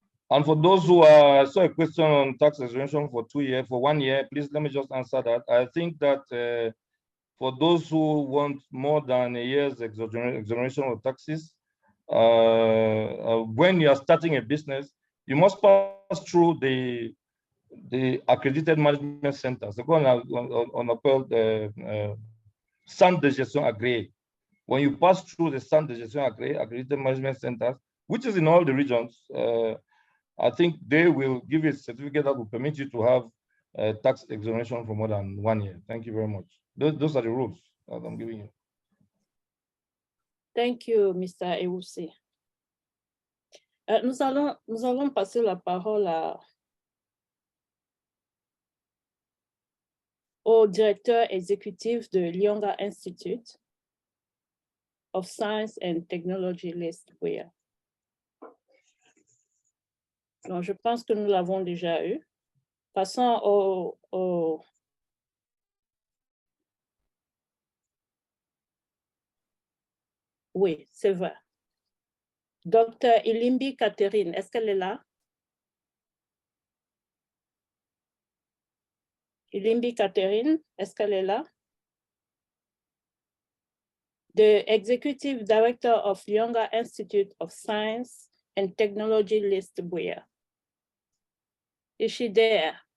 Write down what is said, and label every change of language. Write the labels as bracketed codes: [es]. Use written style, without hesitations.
[en] And for those who I saw a question on tax exoneration for 1 year, please let me just answer that. I think that for those who want more than a year's exoneration of taxes, when you are starting a business, you must pass through the accredited management centers. [fr] On appelle centre de gestion agréé. [en] When you pass through the centre de gestion agréé, accredited management centers, which is in all the regions, I think they will give you a certificate that will permit you to have tax exoneration for more than 1 year. Thank you very much. Those are the rules that I'm giving you. Thank you, Mr. Ewusi. [fr] Nous allons passer la parole au directeur exécutif de Lyonga Institute of Science and Technology Listware. Donc, je pense que nous l'avons déjà eu. Passons au Oui, c'est vrai. Dr. Ilimbi Catherine, est-ce qu'elle est là? Ilimbi Catherine, est-ce qu'elle est là? [en] The Executive Director of Lyonga Institute of Science and Technology Listware. Is she there?